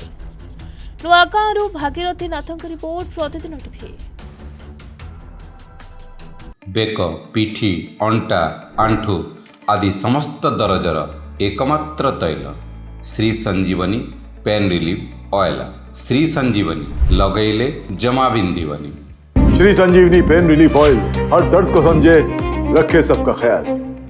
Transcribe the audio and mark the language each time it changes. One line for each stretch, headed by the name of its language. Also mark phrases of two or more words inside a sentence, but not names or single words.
Odia: ନୂଆଗାଁରୁ ଭାଗୀରଥୀ ନାଥଙ୍କ ରିପୋର୍ଟ, ପ୍ରତିଦିନ ଟିଭି। ବେକ, ପିଠି, ଅଣ୍ଟା, ଆଣ୍ଠୁ ଆଦି ସମସ୍ତ ଦରଜର ଏକମାତ୍ର ତୈଳ ଶ୍ରୀ ସଞ୍ଜୀବନୀ ପେନ୍ ରିଲିଫ୍ ଅଏଲ୍। ଶ୍ରୀ ସଞ୍ଜୀବନୀ ଲଗେଇଲେ ଜମା बिंदीवनी।
Hindi: श्री संजीवनी पेन रिलीफ ऑयल हर दर्द को समझे, रखे सबका ख्याल।